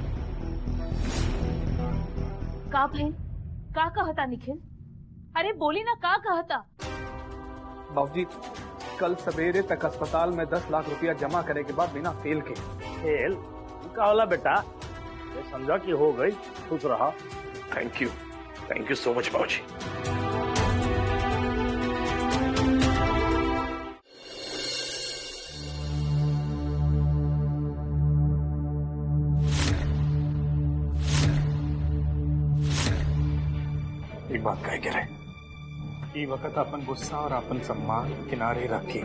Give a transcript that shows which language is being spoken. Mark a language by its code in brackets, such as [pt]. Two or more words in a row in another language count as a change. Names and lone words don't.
[bho] का भाई का कहता निखिल? अरे बोली ना का कहता? बाबूजी कल सवेरे तक अस्पताल में 10 लाख रुपया जमा करे के बाद बिना फेल के। फेल का होला बेटा? ये समझा कि हो गई, खुश रहा। [en] Thank you so much बाबूजी। [bho] एक बात कह के रहे, ई वक्त अपन गुस्सा और अपन सम्मान किनारे रखी।